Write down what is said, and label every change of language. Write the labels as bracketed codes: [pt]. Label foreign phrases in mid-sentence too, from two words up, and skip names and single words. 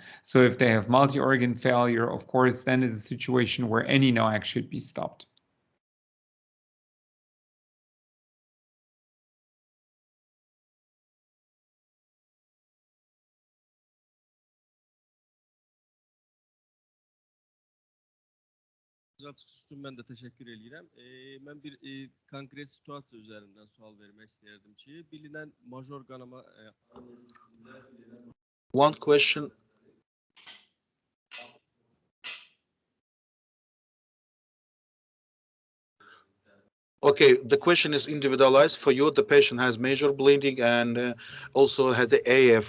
[en] So if they have multi-organ failure, of course, then is a situation where any NOAC should be stopped. [az] Güzel çıxış üçün mən də təşəkkür edirəm. Mən bir konkret situasiya üzərindən sual vermək istəyərdim ki, bilinən major qanama [en] One question. Okay, the question is individualized for you. The patient has major bleeding and also has the AF.